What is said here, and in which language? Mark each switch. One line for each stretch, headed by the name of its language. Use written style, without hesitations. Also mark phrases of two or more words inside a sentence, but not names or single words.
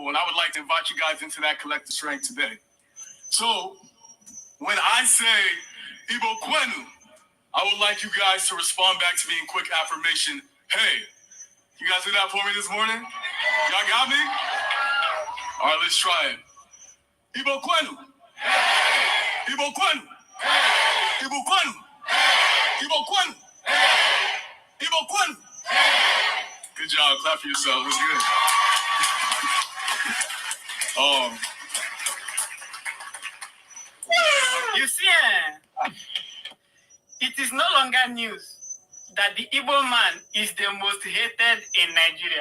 English: And I would like to invite you guys into that collective strength today. So when I say
Igbo: Ibo Kwenu,
English: I would like you guys to respond back to me in quick affirmation. Hey, you guys did that for me this morning? Y'all got me? All right, let's try it.
Igbo: Ibo Kwenu. Ibo Kwenu. Ibo Kwenu. Ibo Kwenu. Ibo Kwenu.
English: Good job. Clap for yourself. That's good. You see, it is no longer news that the Igbo man is the most hated in Nigeria.